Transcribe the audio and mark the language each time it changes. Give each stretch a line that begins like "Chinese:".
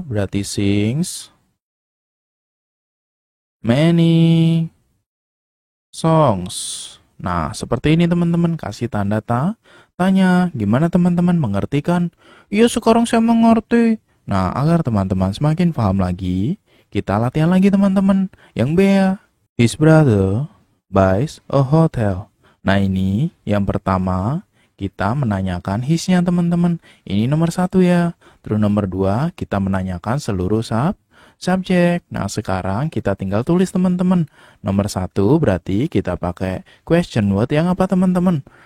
Indonesian: Berarti
English: sings many songs.
Indonesian: Nah, seperti ini teman-teman, kasih tanda tanya. Gimana teman-teman mengerti kan? Iya, sekarang saya mengerti. Nah, agar teman-teman semakin paham lagi, kita latihan lagi teman-teman. Yang B ya.
English: His brother buys a hotel.
Indonesian: Nah, ini yang pertama, kita menanyakan his-nya teman-teman. Ini nomor 1 ya. Terus nomor 2, kita menanyakan seluruh subjek. Nah, sekarang kita tinggal tulis teman-teman. Nomor 1 berarti kita pakai question word yang apa teman-teman?